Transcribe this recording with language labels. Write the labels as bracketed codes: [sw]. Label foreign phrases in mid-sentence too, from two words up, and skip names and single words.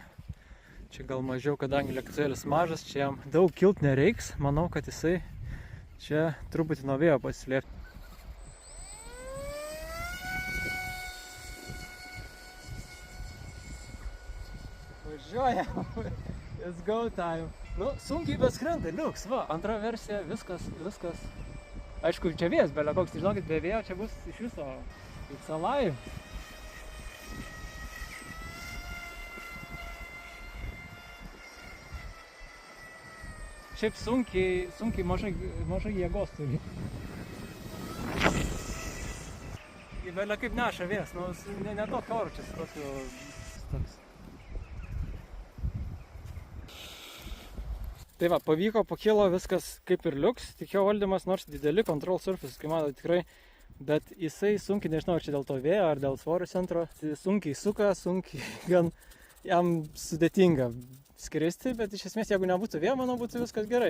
[lt] Čia gal mažiau, kadangi lėktuvėlis mažas, čia jam daug kilt nereiks. Manau, kad jisai čia truputį nuo vėjo pasislėpti. Važiuojam, [en] it's go time. [lt] Nu, sunkiai bet skrenda, liuks, va, antra versija, viskas. Aišku, čia vėjas, belia koks, tai žinokit, be vėjo čia bus iš viso [en] it's alive. [lt] Šiaip sunkiai mažai jėgos turi. Belia kaip neša vėjas, nu, ne tokio oro čia toks. Tai va, pavyko, pakilo, viskas kaip ir liuks, tik jo valdymas, nors dideli [en] control surface, [lt] kai mato tikrai, bet jisai sunkiai, nežinau, ar čia dėl to vėjo, ar dėl svorio centro, sunkiai suka, sunkiai gan jam sudėtinga skristi, bet iš esmės, jeigu nebūtų vėjo, manau, būtų viskas gerai.